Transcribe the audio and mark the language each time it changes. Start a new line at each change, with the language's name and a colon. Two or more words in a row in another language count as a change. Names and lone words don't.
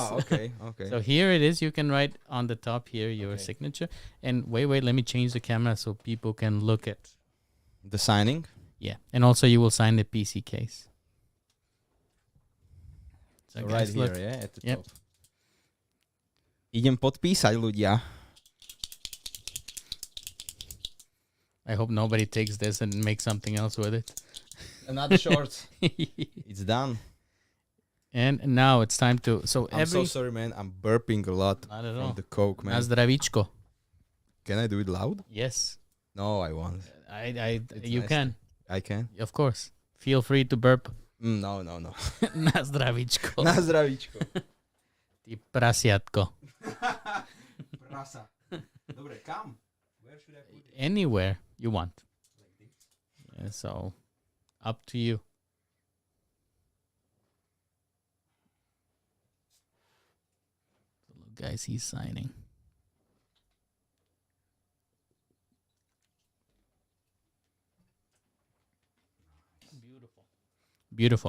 English: Okay. So here it is. You can write on the top here your Okay. signature. And wait, let me change the camera so people can look at. The signing. Yeah. And also you will sign the PC case. So So right guys, here, look. yeah, at the Yep. top.
Slovak: Idem podpísať, ľudia.
English: I hope nobody takes this and makes something else with it. Another short. It's done. And now it's time to. So I'm so every. sorry, man. I'm burping a lot Not at from all. the coke, man.
Slovak: Na zdravíčko.
English: Can I do it loud? Yes. No, I won't. You nice. can. I can. Of course. Feel free to burp. No.
Slovak: Na zdravíčko. Na zdravíčko. Ty prasiatko. Prasa. Dobre, kam?
English: Where should I put it? Anywhere you want. Yeah, so, up to you. Look, guys, he's signing. Beautiful.